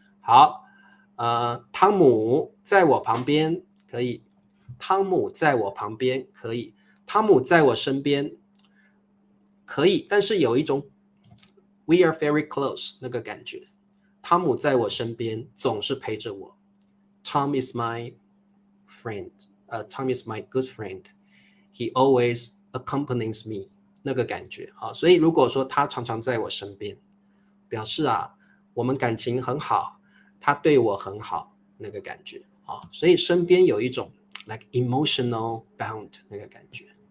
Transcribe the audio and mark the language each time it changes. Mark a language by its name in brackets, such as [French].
[Chinese] 好，汤姆在我旁边可以，汤姆在我旁边可以，汤姆在我身边可以，但是有一种 we are very close 那个感觉，汤姆在我身边总是陪着我。 [English] Tom is my friend，Tom is my good friend. [Chinese] He always accompanies me 那个感觉啊，所以如果说他常常在我身边，表示我们感情很好，他对我很好那个感觉啊，所以身边有一种 like emotional bound 那个感觉。